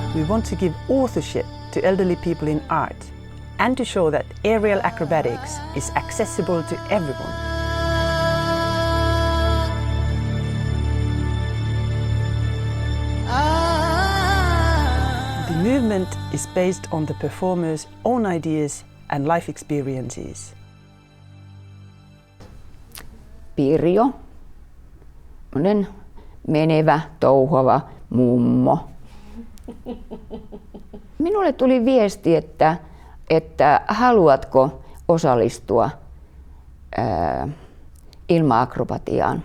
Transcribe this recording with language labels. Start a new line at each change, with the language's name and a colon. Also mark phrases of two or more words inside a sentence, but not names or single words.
English: want to give authorship to elderly people in art and to show that aerial acrobatics is accessible to everyone. The movement is based on the performer's own ideas and life experiences.
Finnish: Pirjo, menevä, touhava mummo. Minulle tuli viesti, että haluatko osallistua ilma-akrobatiaan.